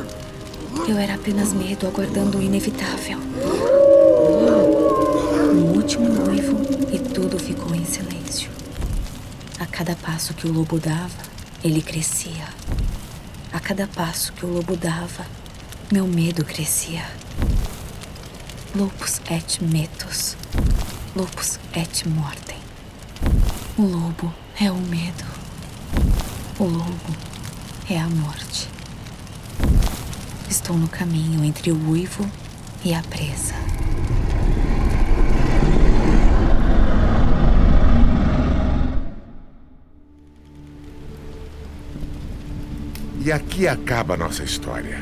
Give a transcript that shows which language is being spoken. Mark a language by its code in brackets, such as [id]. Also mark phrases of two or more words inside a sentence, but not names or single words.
[pt] Eu era apenas medo aguardando o inevitável. Um último uivo e tudo ficou em silêncio. A cada passo que o lobo dava, ele crescia. A cada passo que o lobo dava, meu medo crescia. [la] Lupus et metus. Lupus et mortem. [pt] O lobo é o medo. O lobo é a morte. Estou no caminho entre o uivo e a presa. E aqui acaba a nossa história.